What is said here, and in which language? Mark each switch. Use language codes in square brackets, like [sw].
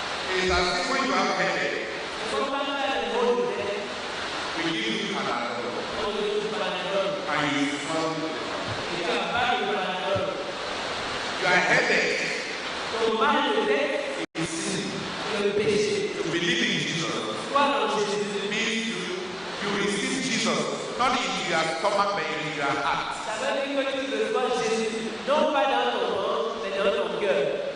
[en] It is as if when you have headache, [fr] C'est comme quand tu as le mot de tête, [en] we give you Panadol [fr] on te donne du Panadol. [en] and you swallow it. [fr] Et tu avales le Panadol. [en] Your headache [fr] Ton mal de tête, [en] is sin. [fr] c'est le péché. [en] To believe in Jesus [fr] Croire en Jésus. [en] means you receive Jesus not in your stomach but in your heart. [fr] Ça veut dire que tu reçois Jésus, non pas dans ton ventre, mais dans ton cœur.